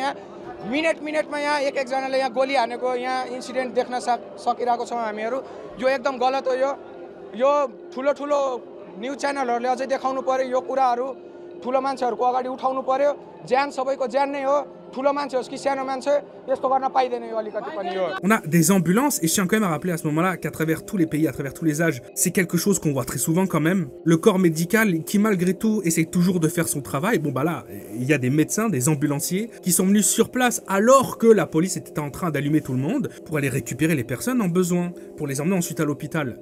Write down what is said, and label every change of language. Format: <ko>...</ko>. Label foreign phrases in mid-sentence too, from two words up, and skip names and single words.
<ne>यहाँ मिनेटमा यहाँ एक जनाले यहाँ गोली हानेको यहाँ इन्सिडेन्ट देख्न सकिरहेको छौं हामीहरु. यो एकदम गलत हो. यो ठुलो न्यूज च्यानलहरुले अझै देखाउनु पर्यो. यो कुराहरु ठुलो मान्छेहरुको अगाडि उठाउनु पर्यो. ज्यान सबैको ज्यान नै हो. ठुलो मान्छे होस् कि सानो मान्छे यस्तो गर्न पाइदैन यो अलिकति पनि यो.</ne> <fr>On a des ambulances et je tiens quand même à rappeler à ce moment-là qu'à travers tous les pays, à travers tous les âges, c'est quelque chose qu'on voit très souvent quand même. Le corps médical qui malgré tout essaie toujours de faire son travail. Bon bah là, il y a des médecins, des ambulanciers qui sont venus sur place alors que la police était en train d'allumer tout le monde pour aller récupérer les personnes en besoin, pour les emmener ensuite à l'hôpital.</fr>